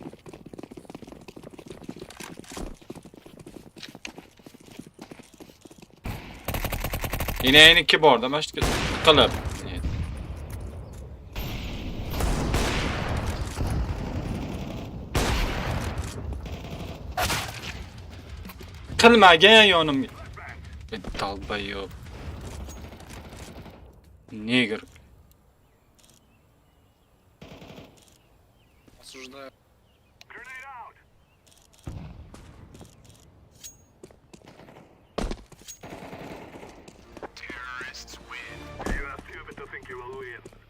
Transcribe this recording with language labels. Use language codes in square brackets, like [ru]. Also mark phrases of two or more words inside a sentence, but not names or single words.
[uz] Yine 2 borda, mana shu tiqilib. Qilmagan yonimga. [ru] Dalbayob. Негр. Осуждаю. [en] Grenade out. Terrorists win. You are stupid to think you will win.